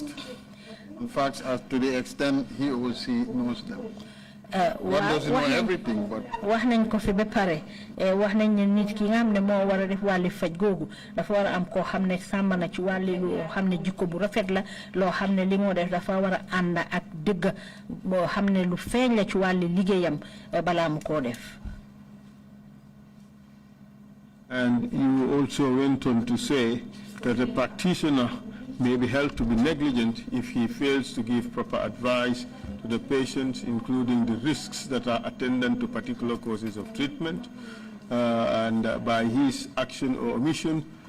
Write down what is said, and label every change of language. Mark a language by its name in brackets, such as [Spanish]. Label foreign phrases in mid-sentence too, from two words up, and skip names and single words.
[English] In fact, as to the extent he or she knows them. One doesn't know everything, but [Wolof] wax nañ ko fi ba pare wax nañ ne nit ki nga xam ne moo war a def wàlli faj googu dafa war a am koo xam ne sàmm na ci wàlli loo xam ne jikko bu rafet la loo xam ne li moo def dafa war a ànd ak dëgg boo xam ne lu feeñ la ci wàlli liggéeyam balaa mu koo def. [English] And you also went on to say that a practitioner may be held to be negligent if he fails to give proper advice to the patients, including the risks that are attendant to particular courses of treatment, and by his action or omission